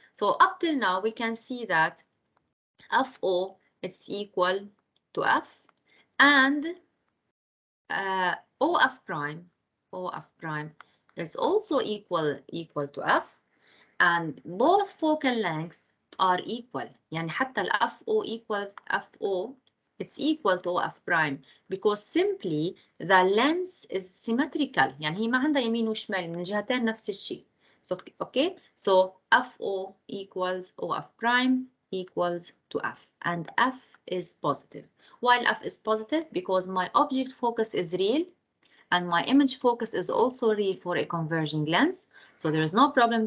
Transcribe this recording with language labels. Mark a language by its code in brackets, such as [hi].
[en] So up till now we can see that FO is equal to F, and OF prime is also equal to F, and both focal lengths are equal. [ar] يعني حتى ال [en] FO equals FO it's equal to OF prime because simply the lens is symmetrical. [ar] يعني هي ما عندها يمين وشمال من جهتين نفس الشيء. [en] So, okay, so FO equals OF prime equals to F, and F is positive. While F is positive because my object focus is real and my image focus is also real for a converging lens. So there is no problem.